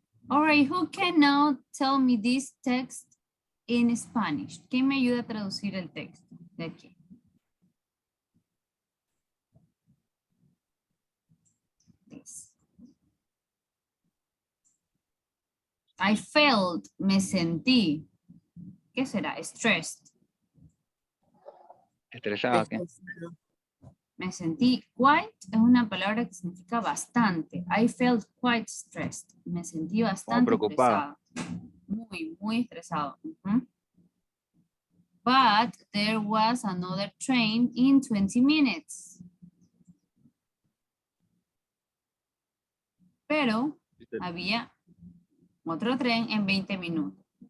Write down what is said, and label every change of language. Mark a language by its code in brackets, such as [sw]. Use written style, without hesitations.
[en] All right, who can now tell me this text in Spanish? [es] ¿Quién me ayuda a traducir el texto de aquí? [en] This. I felt, [es] me sentí. ¿Qué será? Stressed. Estresado, ¿qué? Me sentí quite, es una palabra que significa bastante. [en] I felt quite stressed. [es] Me sentí bastante preocupado. estresado. Muy estresado. Ujú. [en] But there was another train in 20 minutes. [es] Pero había otro tren en 20 minutos.